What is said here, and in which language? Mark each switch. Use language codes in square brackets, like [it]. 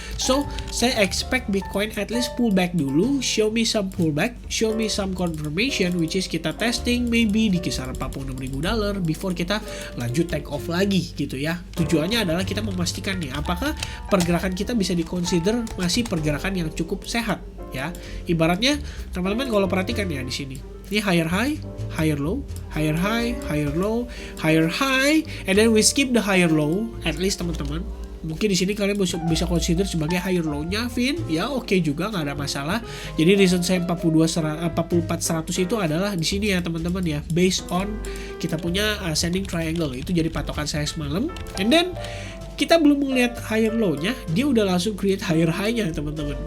[en] So, saya expect Bitcoin at least pullback dulu, show me some pullback, show me some confirmation, which is kita testing maybe [id] di kisaran $46.000 [en] before [id] kita lanjut [en] take off [id] lagi gitu ya. Tujuannya adalah kita memastikan nih, apakah pergerakan kita bisa dikonsider masih pergerakan yang cukup sehat ya. Ibaratnya teman-teman kalau perhatikan ya di sini. [en] Ini higher high, higher low, higher high, higher low, higher high, and then we skip the higher low. [id] At least teman-teman, mungkin di sini kalian bisa consider sebagai higher low-nya, Vin. Ya oke juga, nggak ada masalah. Jadi reason saya 44.100 itu adalah di sini ya teman-teman ya, based on kita punya ascending triangle. Itu jadi patokan saya semalam. And then kita belum melihat higher low-nya, dia udah langsung create higher high-nya teman-teman.